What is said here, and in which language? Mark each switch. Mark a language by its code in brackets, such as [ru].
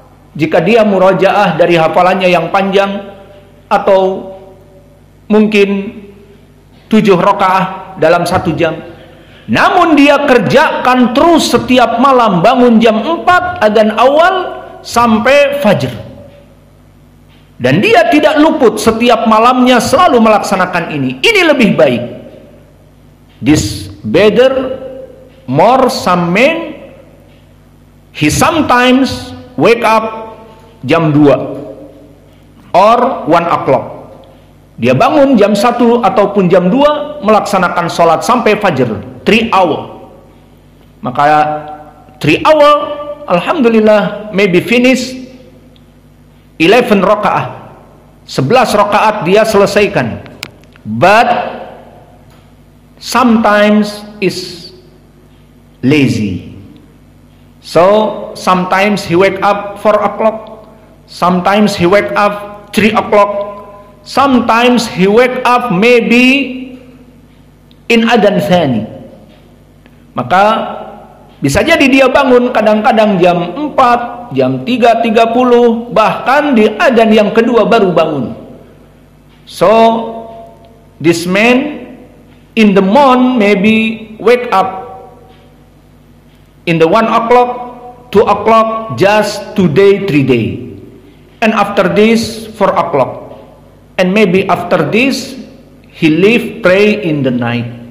[id] Jika dia murajaah dari hafalannya yang panjang, atau mungkin 7 rakaat dalam 1 jam, namun dia kerjakan terus setiap malam, bangun jam 4 adzan awal sampai fajr, dan dia tidak luput setiap malamnya selalu melaksanakan ini lebih baik. [en] This better more. Some men, he sometimes wake up jam 2 or 1 o'clock. [id] Dia bangun jam 1 ataupun jam 2 melaksanakan sholat sampai fajr [en] 3 hour. [id] Maka 3 hour alhamdulillah [en] maybe finish [id] 11 rakaat, 11 rakaat dia selesaikan. [en] But sometimes is lazy. So sometimes he wake up 4 o'clock, sometimes he wake up 3 o'clock. Sometimes he wake up maybe in adzan tsani. [id] Maka bisa jadi dia bangun kadang-kadang jam 4, jam 3.30, bahkan di adzan yang kedua baru bangun. [en] So this man in the morning maybe wake up in the 1 o'clock, 2 o'clock, just 2 day, 3 day. And after this 4 o'clock. And maybe after this he leave pray in the night.